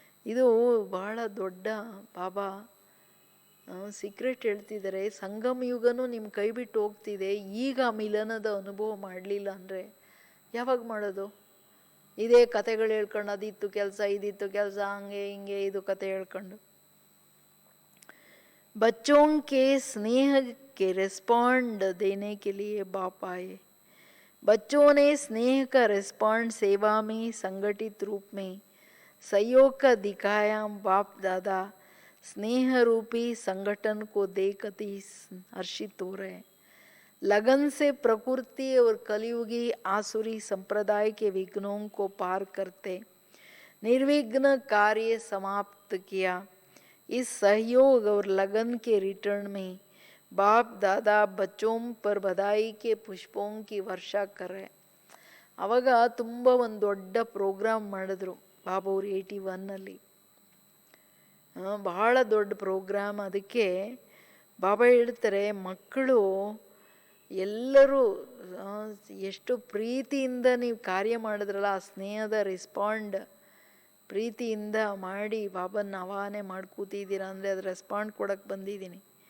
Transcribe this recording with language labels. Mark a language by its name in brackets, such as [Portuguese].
[Kannada] ಇದು ಬಹಳ ದೊಡ್ಡ ಬಾಬಾ ಸೀಕ್ರೆಟ್ ಹೇಳ್ತಿದ್ದಾರೆ. ಸಂಗಮ ಯುಗನೂ ನಿಮ್ಮ ಕೈ ಬಿಟ್ಟು ಹೋಗ್ತಿದೆ. ಈಗ ಮಿಲನದ ಅನುಭವ ಮಾಡಲಿಲ್ಲ ಅಂದರೆ ಯಾವಾಗ ಮಾಡೋದು? ಇದೇ ಕತೆಗಳು ಹೇಳ್ಕೊಂಡು ಅದಿತ್ತು ಕೆಲಸ ಇದಿತ್ತು ಕೆಲಸ ಹಂಗೆ ಹಿಂಗೆ ಇದು ಕತೆ ಹೇಳ್ಕೊಂಡು. [Hindi] बच्चों के स्नेह के रिस्पॉन्ड देने के लिए बाप आए. बच्चों ने स्नेह का रिस्पॉन्ड सेवा में संगठित रूप में सहयोग का दिखाया. बाप दादा स्नेह रूपी संगठन को देख अति हर्षित हो रहे. लगन से प्रकृति और कलयुगी आसुरी संप्रदाय के विघ्नों को पार करते निर्विघ्न कार्य समाप्त किया. इस सहयोग और लगन के रिटर्न में बाप दादा बच्चों पर बधाई के पुष्पों की वर्षा करे. [Kannada] ಆವಾಗ ತುಂಬ ಒಂದು ದೊಡ್ಡ ಪ್ರೋಗ್ರಾಮ್ ಮಾಡಿದ್ರು ಬಾಬಾವ್ರು 81ನಲ್ಲಿ. ಬಹಳ ದೊಡ್ಡ ಪ್ರೋಗ್ರಾಮ್. ಅದಕ್ಕೆ ಬಾಬಾ ಹೇಳ್ತಾರೆ, ಮಕ್ಕಳು ಎಲ್ಲರೂ ಎಷ್ಟು ಪ್ರೀತಿಯಿಂದ ನೀವು ಕಾರ್ಯ ಮಾಡಿದ್ರಲ್ಲ, ಆ ಸ್ನೇಹದ ರೆಸ್ಪಾಂಡ್ ಪ್ರೀತಿಯಿಂದ ಮಾಡಿ ಬಾಬನ್ನ ಆವಾಹನೆ ಮಾಡಿ ಕೂತಿದ್ದೀರಾ ಅಂದರೆ ಅದು ರೆಸ್ಪಾಂಡ್ ಕೊಡೋಕ್ಕೆ ಬಂದಿದ್ದೀನಿ.